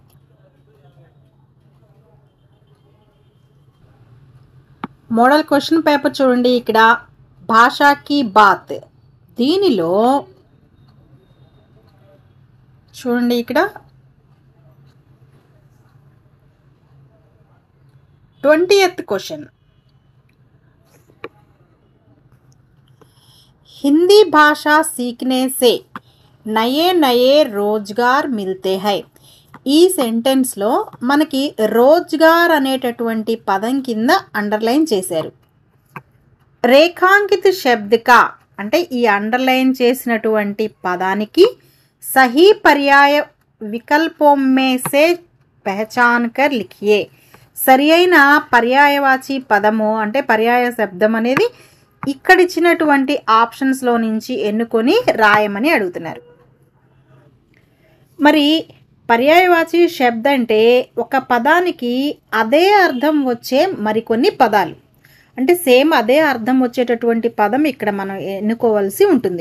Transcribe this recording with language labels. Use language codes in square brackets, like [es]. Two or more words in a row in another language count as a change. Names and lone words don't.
[te] మోడల్ క్వశ్చన్ పేపర్ చూడండి. [hi] ఇక్కడ भाषा की बात, [te] దీనిలో చూడండి, ఇక్కడ 20th [hi] क्वेश्चन, हिंदी भाषा सीखने से नए नए रोजगार मिलते हैं. [te] ఈ సెంటెన్స్ లో మనకి రోజ్గార్ అనేటటువంటి పదం కింద అండర్లైన్ చేశారు. [hi] रेखांकित शब्द का [te] అంటే ఈ అండర్లైన్ చేసినటువంటి పదానికి [hi] सही पर्याय विकल्पों में से पहचान कर लिखिए. [te] సరి అయిన పర్యాయవాచి పదము అంటే పర్యాయ శబ్దం అనేది ఇక్కడ ఇచ్చినటువంటి ఆప్షన్స్లో నుంచి ఎన్నుకొని రాయమని అడుగుతున్నారు. మరి [hi] पर्यायवाची शब्द [te] అంటే ఒక పదానికి అదే అర్థం వచ్చే మరికొన్ని పదాలు, అంటే సేమ్ అదే అర్థం వచ్చేటటువంటి పదం ఇక్కడ మనం ఎన్నుకోవాల్సి ఉంటుంది.